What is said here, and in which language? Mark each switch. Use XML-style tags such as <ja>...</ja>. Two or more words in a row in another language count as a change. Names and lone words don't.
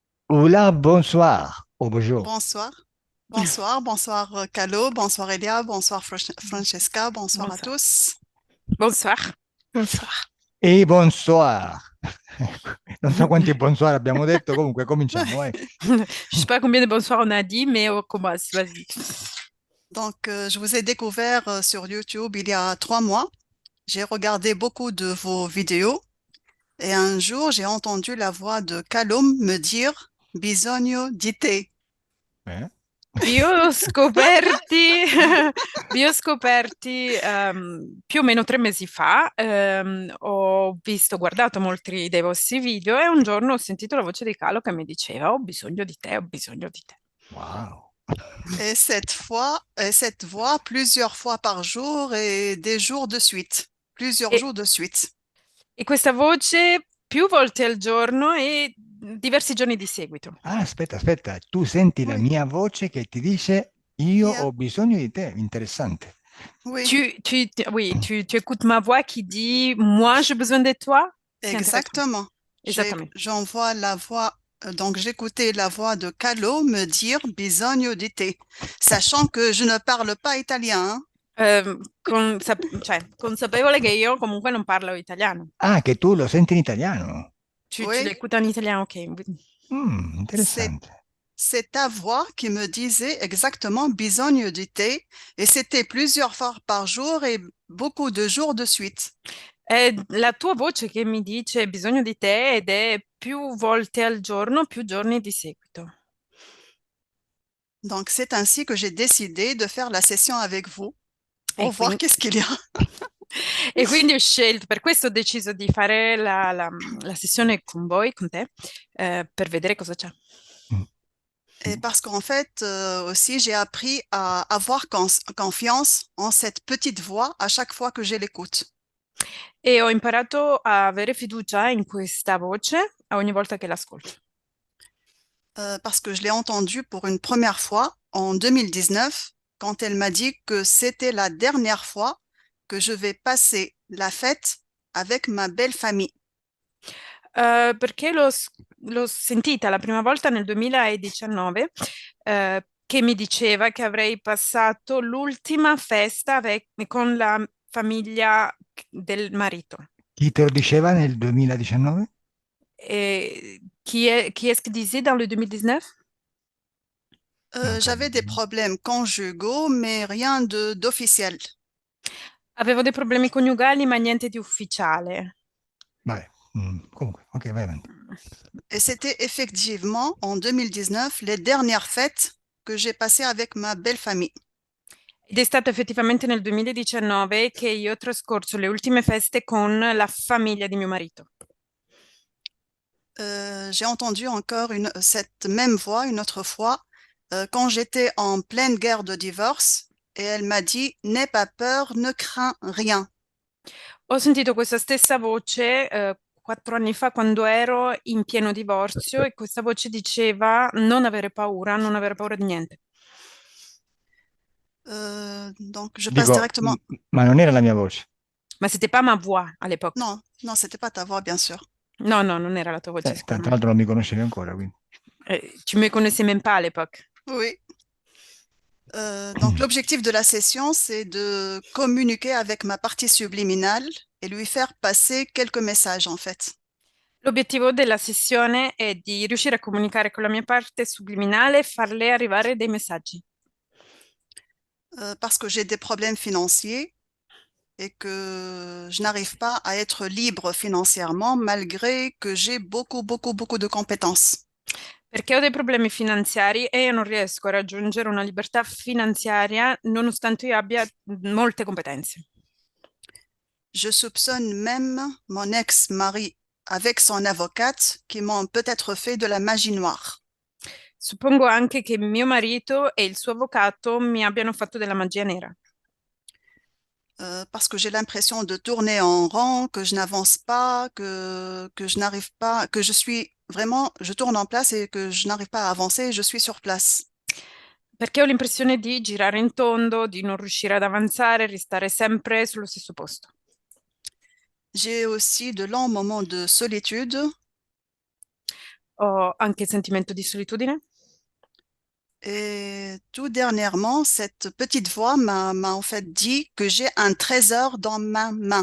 <fr>Hola, bonsoir, ou bonjour. Bonsoir. Bonsoir Calo, bonsoir Elia, bonsoir Francesca, bonsoir à Bonsoir. tous. Bonsoir. Bonsoir. E bonsoir.</fr> <it>Non so quanti bonsoir abbiamo detto, comunque cominciamo, vai.</it> <fr>Je sais pas combien de bonsoir on a dit, mais on commence. Vas-y. Je vous ai découvert sur YouTube il y a 3 mois. J'ai regardé beaucoup de vos vidéos et un jour, j'ai entendu la voix de Calum me dire</fr> <it>Bisogno di te. Eh? Vi ho scoperti, vi ho scoperti più o meno 3 mesi fa. Guardato molti dei vostri video e un giorno ho sentito la voce di Calo che mi diceva: Ho bisogno di te, ho bisogno di te. Wow.</it> <fr>Et cette voix plusieurs fois par jour et des jours de suite. Plusieurs</fr> <it>E,</it> <fr>jours de suite.</fr> <it>e questa voce più volte al giorno e diversi giorni di seguito. Ah, aspetta, aspetta, tu senti la</it> <fr>Oui,</fr> <it>mia voce che ti dice io</it> <en>yeah,</en> <it>ho bisogno di te, interessante.</it> <fr>oui, Oui, tu écoutes ma voix qui dit: Moi, j'ai besoin de toi. C'est intéressant. exactement. Exactement. J'envoie la voix, donc j'écoutais la voix de Calo me dire</fr> <it>bisogno di te,</it> <fr>sachant que je ne parle pas italien, hein.</fr> <it>Consapevole che io comunque non parlo italiano. Ah, che tu lo senti in italiano.</it> <fr>Tu Oui, l'écoutes en italien, ok. c'est,</fr> <it>Interessante.</it> <fr>c'est ta voix qui me disait exactement</fr> <it>bisogno di te,</it> <fr>et c'était plusieurs fois par jour et beaucoup de jours de suite.</fr> <it>È la tua voce che mi dice bisogno di te ed è più volte al giorno, più giorni di seguito.</it> <fr>Donc c'est ainsi que j'ai décidé de faire la session avec vous</fr> <it>E</it> <fr>pour voir</fr> <it>quindi,</it> <fr>qu'est-ce qu'il y a.</fr> <it>e quindi ho scelto, per questo ho deciso di fare la sessione con voi, con te, per vedere cosa c'è. Mm.</it> <fr>Et parce qu'en fait, aussi, j'ai appris à avoir confiance en cette petite voix à chaque fois que je l'écoute.</fr> <it>E ho imparato a avere fiducia in questa voce ogni volta che l'ascolto.</it> <fr>Parce que je l'ai entendue pour une première fois en 2019, quand elle m'a dit que c'était la dernière fois que je vais passer la fête avec ma belle famille.</fr> <it>Perché l'ho sentita la prima volta nel 2019, che mi diceva che avrei passato l'ultima festa con la famiglia del marito. Chi te lo diceva nel 2019?</it> <fr>Et qui est-ce qui disait dans le 2019?</fr> <it>Non</it> <fr>J'avais</fr> <it>credo.</it> <fr>des problèmes conjugaux, mais rien d'officiel.</fr> <it>Avevo dei problemi coniugali, ma niente di ufficiale. Vabbè, comunque, ok, vai avanti.</it> <fr>Et c'était effectivement en 2019 les dernières fêtes que j'ai passées avec ma belle famille.</fr> <it>Ed è stato effettivamente nel 2019 che io ho trascorso le ultime feste con la famiglia di mio marito.</it> <fr>J'ai entendu encore cette même voix une autre fois quand j'étais en pleine guerre de divorce et elle m'a dit n'aie pas peur, ne crains rien.</fr> <it>Ho sentito questa stessa voce 4 anni fa quando ero in pieno divorzio e questa voce diceva non avere paura, non avere paura di niente.</it> <fr>Donc je passe</fr> <it>Dico,</it> <fr>directement.</fr> <it>ma non era la mia voce.</it> <fr>Ma c'était pas ma voix à l'époque. Non, non, c'était pas ta voix, bien sûr.</fr> <it>No, no, non era la tua voce Tra sicuramente. l'altro non mi conoscevi ancora, quindi.</it> <fr>Tu me connaissais même pas à l'époque. Oui. Donc l'objectif de la session, c'est de communiquer avec ma partie subliminale et lui faire passer quelques messages en fait.</fr> <it>L'obiettivo della sessione è di riuscire a comunicare con la mia parte subliminale e farle arrivare dei messaggi.</it> <fr>Parce que j'ai des problèmes financiers et que je n'arrive pas à être libre financièrement malgré que j'ai beaucoup de compétences.</fr> <it>Perché ho dei problemi finanziari e io non riesco a raggiungere una libertà finanziaria nonostante io abbia molte competenze.</it> <fr>Je soupçonne même mon ex-mari avec son avocate qui m'ont peut-être fait de la magie noire.</fr> <it>Suppongo anche che mio marito e il suo avvocato mi abbiano fatto della magia nera.</it> <fr>Parce que j'ai l'impression de tourner en rond, que je n'avance pas, que je n'arrive pas, que je suis vraiment, je tourne en place et que je n'arrive pas à avancer, je suis sur place.</fr> <it>Perché ho l'impressione di girare in tondo, di non riuscire ad avanzare, restare sempre sullo stesso posto.</it> <fr>J'ai aussi de longs moments de solitude</fr> <it>Ho anche sentimento di solitudine.</it> <fr>Et tout dernièrement, cette petite voix m'a en fait dit que j'ai un trésor dans ma main.</fr>